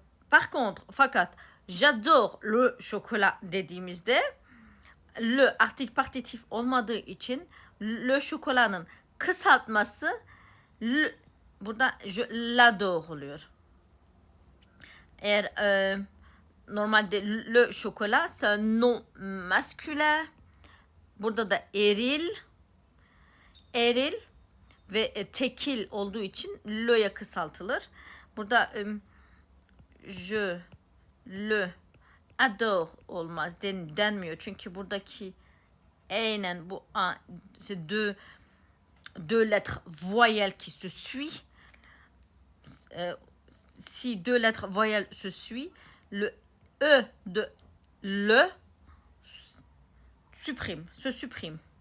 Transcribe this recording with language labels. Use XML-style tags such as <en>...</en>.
<fr>Par contre,</fr> <tr>fakat j'adore le chocolat dediğimizde le article partitif olmadığı için le chocolat'ın kısaltması burada</tr> <fr>je l'adore</fr> <tr>oluyor. Eğer normalde le chocolat</tr> <fr>c'est un nom masculin.</fr> <tr>Burada da eril ve tekil olduğu için le'ya kısaltılır. Burada</tr> <fr>je le adore</fr> <tr>olmaz denmiyor. Çünkü buradaki e'nen bu a,</tr> <fr>c'est deux lettres voyelles qui se suivent. Si deux lettres voyelles se suivent, le e de le se supprime.</fr>